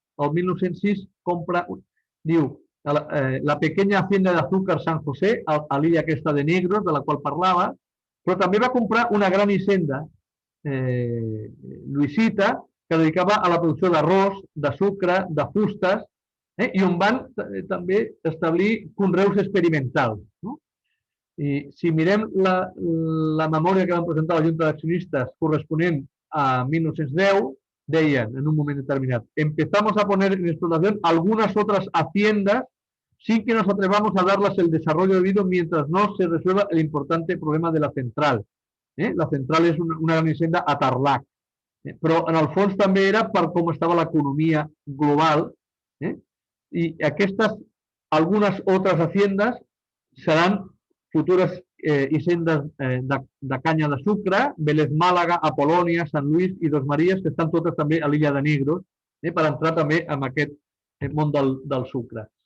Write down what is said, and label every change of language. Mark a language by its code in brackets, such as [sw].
[ca] El 1906 compra, diu, [es] la pequeña hacienda de azúcar San José, [ca] a l'illa aquesta de Negros, de la qual parlava, però també va comprar una gran hisenda, Luisita, que dedicava a la producció d'arròs, de sucre, de fustes, i on van també establir conreus experimentals. I si mirem la memòria que van presentar la Junta d'Accionistes corresponent a 1910, deien en un moment determinat: [es] empezamos a poner en explotación algunas otras haciendas sin que nos atrevamos a darlas el desarrollo debido mientras no se resuelva el importante problema de la central. [ca] La central és una gran hisenda a Tarlac, però en el fons també era per com estava l'economia global i aquestes, algunes altres haciendas seran futures hisendes de canya de sucre, Vélez Màlaga, Apolònia, Sant Lluís i Dos Maries, que estan totes també a l'illa de Negros, per entrar també en aquest món del sucre.